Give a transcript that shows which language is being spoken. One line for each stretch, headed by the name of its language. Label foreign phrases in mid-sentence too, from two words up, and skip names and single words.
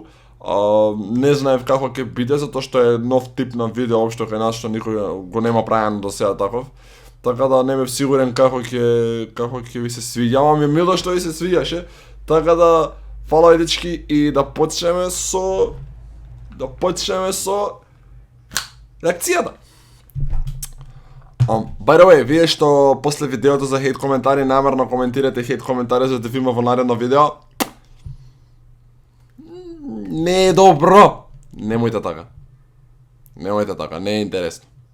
Macedonian: Не знаев како ќе биде, затоа што е нов тип на видео, општо кај нас што никој го нема правено до сега таков. Така да не бев сигурен како ќе ви се свиѓа, ама ми е мило што ви се свиѓаше. Така да фала ви дечки и да почнеме со реакцијата.
English: By the way,
Macedonian: вие што после видеото за хейт коментари намерно коментирате хейт коментари за да ви има во наредно видео, не е добро. Немојте така. Немојте така, не е интересно.